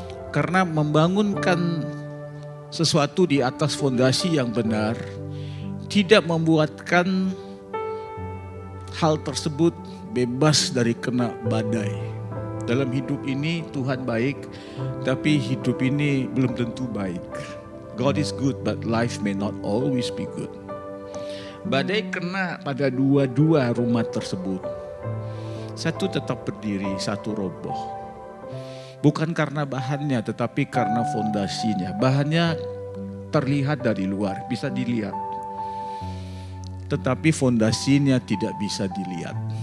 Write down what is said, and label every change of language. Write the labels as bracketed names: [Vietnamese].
[Indonesian] Karena membangunkan sesuatu di atas fondasi yang benar tidak membuatkan hal tersebut bebas dari kena badai. Dalam hidup ini Tuhan baik, tapi hidup ini belum tentu baik. [English] God is good, but life may not always be good. [Indonesian] Badai kena pada dua-dua rumah tersebut. Satu tetap berdiri, satu roboh. Bukan karena bahannya, tetapi karena fondasinya. Bahannya terlihat dari luar, bisa dilihat. Tetapi fondasinya tidak bisa dilihat.